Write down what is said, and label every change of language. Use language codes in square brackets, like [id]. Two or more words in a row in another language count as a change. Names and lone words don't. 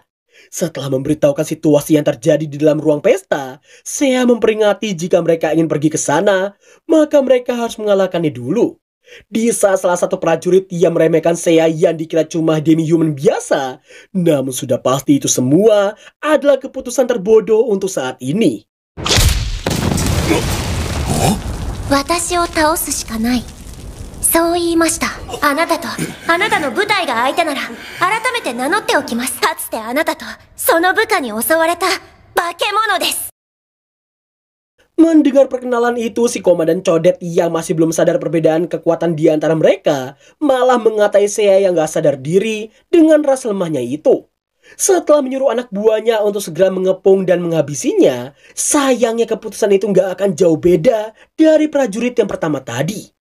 [id] Setelah memberitahukan situasi yang terjadi di dalam ruang pesta, Seiya memperingati jika mereka ingin pergi ke sana, maka mereka harus mengalahkannya dulu. Di saat salah satu prajurit yang meremehkan Seiya yang dikira cuma demi-human biasa, namun sudah pasti itu semua adalah keputusan terbodoh untuk saat ini. [ja] 私を倒すしかない。そう言いました。あなたとあなたの部隊が相手なら改めて名乗っておきます。かつてあなたとその部下に襲われた化け物です。 [id] Mendengar perkenalan itu, si Komandan Codet yang masih belum sadar perbedaan kekuatan di antara mereka malah mengatai Seiya yang gak sadar diri dengan rasa lemahnya itu. Setelah menyuruh anak buahnya untuk segera mengepung dan menghabisinya, sayangnya keputusan itu gak akan jauh beda dari prajurit yang pertama tadi.